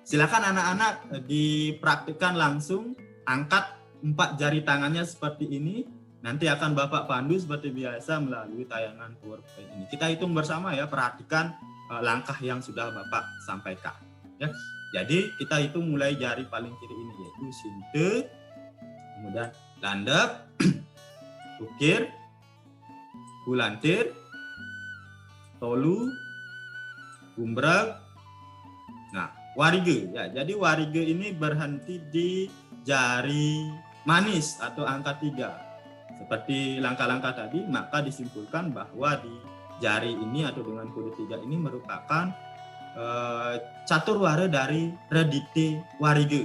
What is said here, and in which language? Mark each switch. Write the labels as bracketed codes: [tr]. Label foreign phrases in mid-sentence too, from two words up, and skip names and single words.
[id] Silakan anak-anak dipraktikkan langsung, angkat 4 jari tangannya seperti ini. Nanti akan Bapak pandu seperti biasa melalui tayangan PowerPoint ini. Kita hitung bersama ya, perhatikan langkah yang sudah Bapak sampaikan. Ya. Jadi kita hitung mulai jari paling kiri ini, yaitu sinte, kemudian landep, ukir, kulantir, tolu, gumbreg. Nah, warige ya. Jadi warige ini berhenti di jari manis atau angka 3. Seperti langkah-langkah tadi, maka disimpulkan bahwa di jari ini atau dengan kode 3 ini merupakan catur ware dari redite warige.